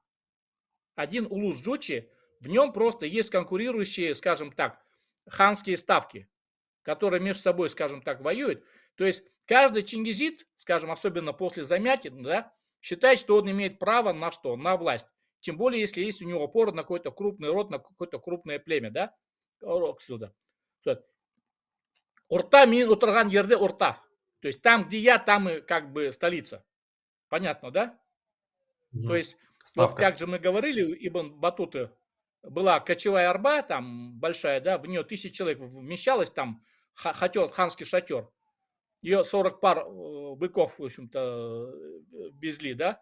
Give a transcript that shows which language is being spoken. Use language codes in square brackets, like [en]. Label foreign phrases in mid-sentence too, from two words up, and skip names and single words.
[ru] Один улус Джучи, в нем просто есть конкурирующие, скажем так, ханские ставки, которые между собой, скажем так, воюют. То есть каждый чингизид, скажем, особенно после Замятина, да, считает, что он имеет право на что? На власть. Тем более, если есть у него опора на какой-то крупный род, на какое-то крупное племя, да, сюда. [tt] Урта мин утырган ерде урта. [ru] То есть там, где я, там и как бы столица. Понятно, да? То Мгм. есть, вот Ставка. как же мы говорили, у Ибн Батуты была кочевая арба, там большая, да, в нее 1000 человек вмещалось, там хатер, ханский шатер. Ее 40 пар быков, в общем-то, везли, да.